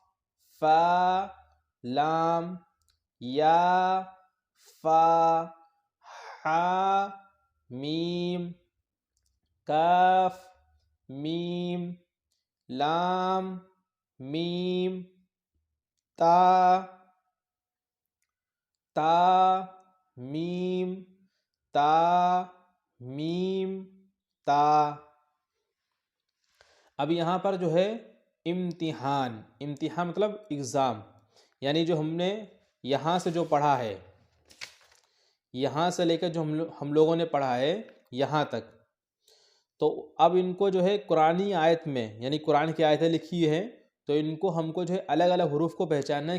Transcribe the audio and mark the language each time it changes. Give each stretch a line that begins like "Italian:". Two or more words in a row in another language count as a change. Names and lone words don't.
Arabic: فا لام یا فا حا میم کاف میم لام میم تا تا میم تا میم تا.
Urdu: اب یہاں پر جو ہے امتحان، امتحان مطلب ایگزام، یعنی جو ہم نے یہاں سے جو پڑھا ہے، یہاں سے لے کر جو ہم لوگوں نے پڑھا ہے یہاں تک، تو اب ان کو جو ہے قرآنی آیت میں یعنی قرآن کی آیتیں لکھی ہیں تو ان کو ہم کو جو ہے الگ الگ حروف کو پہچاننا ہے.